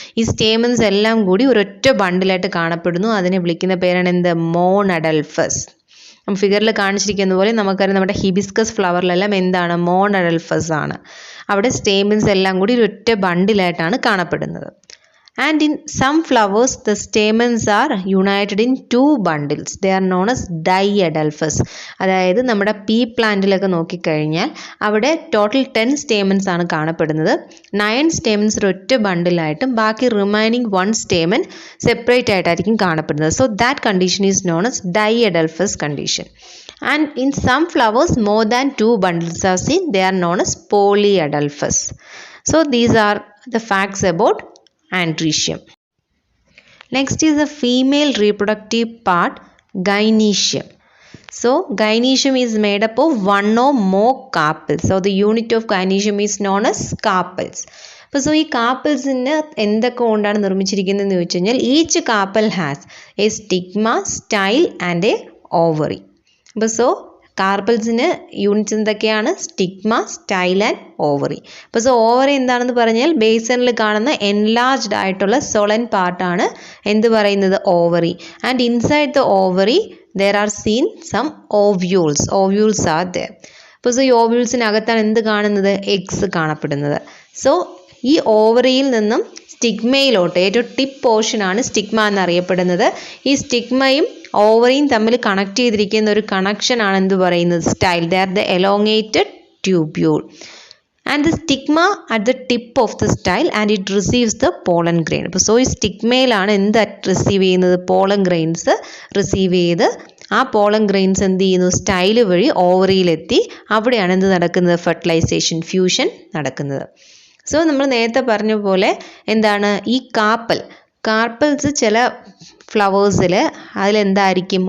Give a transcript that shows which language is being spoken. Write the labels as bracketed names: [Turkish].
[Malayalam] ഈ സ്റ്റേമൻസ് എല്ലാം കൂടി ഒരൊറ്റ ബണ്ടിലായിട്ട് കാണപ്പെടുന്നു. അതിനെ വിളിക്കുന്ന പേരാണ് എന്ത്? മോണഡൽഫസ്. ഫിഗറിൽ കാണിച്ചിരിക്കുന്ന പോലെ നമുക്കറിയാം നമ്മുടെ ഹിബിസ്കസ് ഫ്ലവറിലെല്ലാം എന്താണ്? മോണഡൽഫസ് ആണ്. അവിടെ സ്റ്റേമൻസ് എല്ലാം കൂടി ഒരൊറ്റ ബണ്ടിലായിട്ടാണ് കാണപ്പെടുന്നത്. [English] And in some flowers the stamens are united in 2 bundles. They are known as diadelphous. [Malayalam] അതായത് നമ്മുടെ പീ പ്ലാന്റിലൊക്കെ നോക്കിക്കഴിഞ്ഞാൽ അവിടെ ടോട്ടൽ 10 സ്റ്റേമൻസ് ആണ് കാണപ്പെടുന്നത്. 9 സ്റ്റേമൻസ് ഒരൊറ്റ ബണ്ടിലായിട്ടും ബാക്കി റിമൈനിങ് 1 സ്റ്റേമൻ സെപ്പറേറ്റ് ആയിട്ടായിരിക്കും കാണപ്പെടുന്നത്. [English] So that condition is known as diadelphous condition. And in some flowers more than 2 bundles are seen. They are known as polyadelphous. So these are the facts about Androecium. Next is the female reproductive part, gynoecium. So gynoecium is made up of 1 or more carpels. So the unit of gynoecium is known as carpels. [Malayalam] അപ്പോൾ ഈ കാർപ്പൽസിന് എന്തൊക്കെ കൊണ്ടാണ് നിർമ്മിച്ചിരിക്കുന്നതെന്ന് ചോദിച്ചു കഴിഞ്ഞാൽ [English] Each carpel has a stigma, style and a ovary. [Malayalam] അപ്പോൾ കാർപ്പൽസിന് units എന്തൊക്കെയാണ്? Stigma, style and ovary. അപ്പോൾ ovary എന്താണെന്ന് പറഞ്ഞാൽ ബേസണിൽ കാണുന്ന എൻലാർജ്ഡ് ആയിട്ടുള്ള സൊളൻ പാർട്ടാണ് എന്ത് പറയുന്നത്? Ovary. [English] And inside the ovary there are seen some ovules. Ovules are there. [Malayalam] അപ്പോൾ ഈ ഓവ്യൂൾസിനകത്താണ് എന്ത് കാണുന്നത്? എഗ്സ് കാണപ്പെടുന്നത്. സോ ഈ ഓവറിയിൽ നിന്നും സ്റ്റിഗ്മയിലോട്ട് ഏറ്റവും ടിപ്പ് പോർഷനാണ് സ്റ്റിഗ്മ എന്നറിയപ്പെടുന്നത്. ഈ സ്റ്റിഗ്മയും ഓവറിയും തമ്മിൽ കണക്ട് ചെയ്തിരിക്കുന്ന ഒരു കണക്ഷനാണ് എന്ത് പറയുന്നത്? Style. [English] They are the elongated tubule. and the stigma at the tip of the style and it receives the pollen grain. [Malayalam] അപ്പോൾ ഈ സ്റ്റിഗ്മയിലാണ് എന്ത് റിസീവ് ചെയ്യുന്നത്? പോളൻ ഗ്രെയിൻസ് റിസീവ് ചെയ്ത് ആ പോളൻ ഗ്രെയിൻസ് എന്ത് ചെയ്യുന്നു? സ്റ്റൈല് വഴി ഓവറിയിലെത്തി അവിടെയാണ് എന്ത് നടക്കുന്നത്? ഫെർട്ടിലൈസേഷൻ, ഫ്യൂഷൻ നടക്കുന്നത്. സോ നമ്മൾ നേരത്തെ പറഞ്ഞ പോലെ എന്താണ് ഈ കാർപ്പൽസ് ചില ഫ്ലവേഴ്സിൽ അതിലെന്തായിരിക്കും?